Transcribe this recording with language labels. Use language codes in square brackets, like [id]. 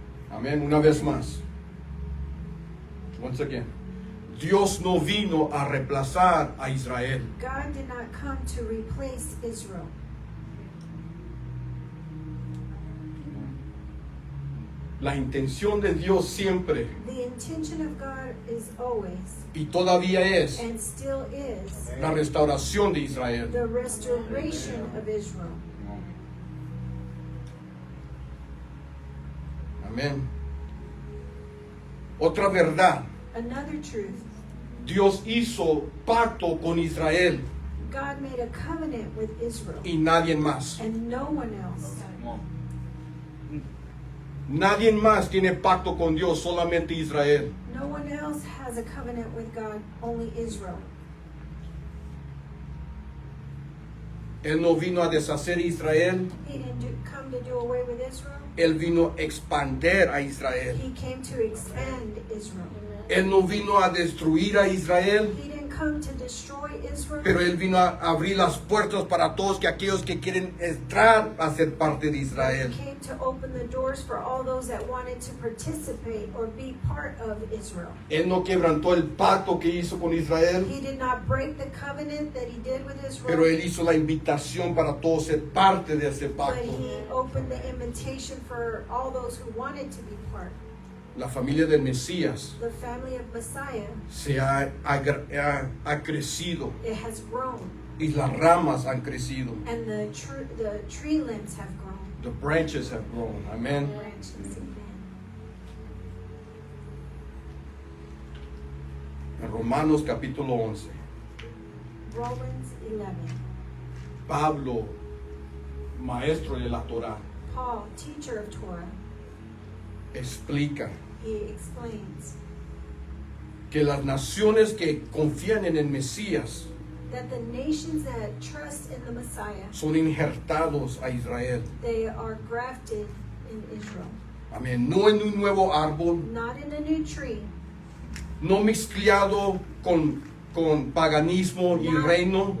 [es] Amén. Una vez más. [en] Once again. [es] Dios no vino a reemplazar a Israel. [en] God did not come to replace Israel. [es] La intención de Dios siempre [en] The intention of God is always, [es] y todavía es [en] and still is, [es] la restauración de Israel. [en] the restoration of Israel. [es] Amén. Otra verdad. [en] Another truth, [es] Dios hizo pacto con Israel [en] God made a covenant with Israel [es] y nadie más. [en] and no one else. [es] Nadie más tiene pacto con Dios, solamente Israel. [en] No one else has a covenant with God, only Israel. [es] Él no vino a deshacer a Israel, [en] He didn't come to do away with Israel. [es] Él vino a expander a Israel. [en] He came to expand Israel. [es] Él no vino a destruir a Israel, [en] He didn't come to destroy Israel, [es] pero Él vino a abrir las puertas para todos aquellos que quieren entrar a ser parte de [en] He Israel. came to open the doors for all those that wanted to participate or be part of Israel. [es] Él no quebrantó el pacto que hizo con Israel, [en] He did not break the covenant that he did with [es] pero [en] Israel, [es] Él hizo la invitación para todos ser parte de ese [en] but [es] pacto. [en] he opened the invitation for all those who wanted to be part. [es] La familia del Mesías [en] The family of Messiah, [es] se ha crecido [en] it has grown, [es] y las ramas han crecido. [en] and the tree limbs have grown. The branches have grown. [es] Amén. [en] Branches, amen. [es] En Romanos capítulo 11, [en] Romans 11. [es] Pablo, maestro de la Torá, [en] Paul, teacher of Torah, [es] explica [en] he explains [es] que las naciones que confían en el Mesías [en] that the nations that trust in the Messiah, [es] son injertados a Israel. [en] they are grafted in Israel. [es] Amén. No en un nuevo árbol, [en] Not in a new tree, [es] no mezclado con paganismo y reino,